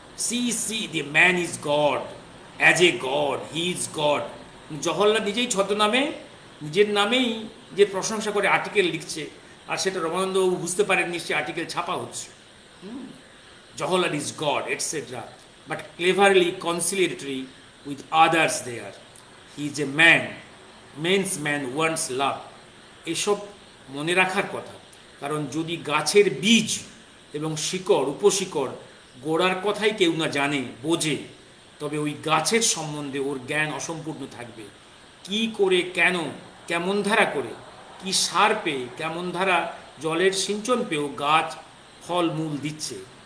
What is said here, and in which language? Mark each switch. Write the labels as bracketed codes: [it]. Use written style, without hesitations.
[en] See, the man is God, as a God, he is God. [bn] Jawaharlal নিজেই ছদ্মনামে নিজের নামেই যে প্রশংসা করে আর্টিকেল লিখছে, আর সেটা রমানন্দবাবু বুঝতে পারেননি, সে আর্টিকেল ছাপা হচ্ছে। [en] Jawaharlal is God, etc. But cleverly conciliatory with others there. He is a man, men's man wants love. [bn] এসব মনে রাখার কথা, কারণ যদি গাছের বীজ এবং শিকড় উপশিকড় গোড়ার কথাই কেউ না জানে বোঝে, তবে ওই গাছের সম্বন্ধে ওর জ্ঞান অসম্পূর্ণ থাকবে। কি করে, কেন, কেমন ধারা করে, কি সার পেয়ে, কেমন ধারা জলের সিঞ্চন পেয়েও গাছ ফল মূল দিচ্ছে।